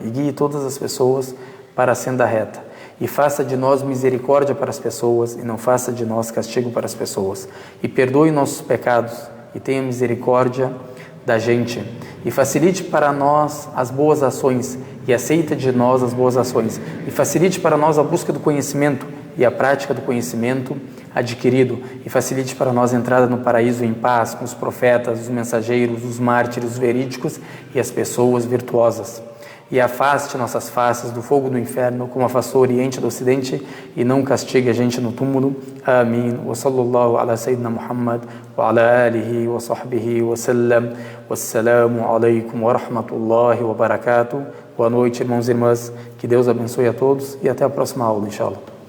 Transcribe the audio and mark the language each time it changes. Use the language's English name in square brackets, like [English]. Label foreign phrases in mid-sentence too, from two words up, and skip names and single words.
[Portuguese] e faça de nós misericórdia para as pessoas e não faça de nós castigo para as pessoas e perdoe nossos pecados e tenha misericórdia da gente e facilite para nós as boas ações e aceita de nós as boas ações e facilite para nós a busca do conhecimento e a prática do conhecimento adquirido e facilite para nós a entrada no paraíso em paz com os profetas, os mensageiros, os mártires, os verídicos e as pessoas virtuosas. E afaste nossas faces do fogo do inferno, como afastou o Oriente do Ocidente, e não castigue a gente no túmulo. Amém. [Arabic] وصلى الله على سيدنا محمد وعلى آله وصحبه وسلم. والسلام عليكم ورحمة الله وبركاته. [Portuguese] Boa noite, irmãos e irmãs. Que Deus abençoe a todos e até a próxima aula, inshallah.